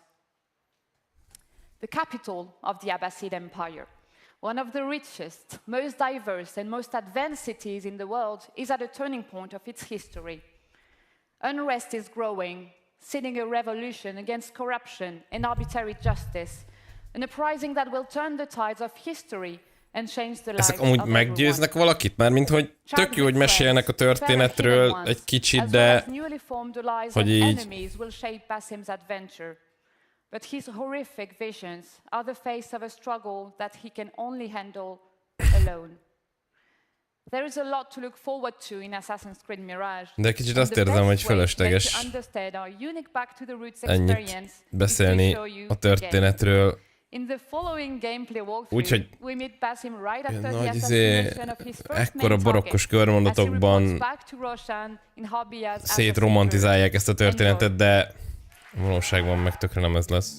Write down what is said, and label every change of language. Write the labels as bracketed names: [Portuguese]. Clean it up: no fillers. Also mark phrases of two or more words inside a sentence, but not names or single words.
[English] The capital of the Abbasid Empire, one of the richest, most diverse and most advanced cities in the world, is at a turning point of its history. Unrest is growing, seeding a revolution against corruption and arbitrary justice, an uprising that will turn the tides of history and change the lives [Hungarian] Ezek amúgy [English] of [Hungarian] meggyőznek valakit? Mármint, hogy tök jó, hogy mesélnek a történetről egy kicsit, de hogy így... [English] But his horrific visions are the face of a struggle that he can only handle alone. There is a lot to look forward to in Assassin's Creed Mirage. [Hungarian] De kicsit azt érzem, hogy fölösleges ennyit beszélni a történetről. Úgyhogy nagy ekkora barokkos körmondatokban szétromantizálják ezt a történetet, de valóságban meg tökre nem ez lesz.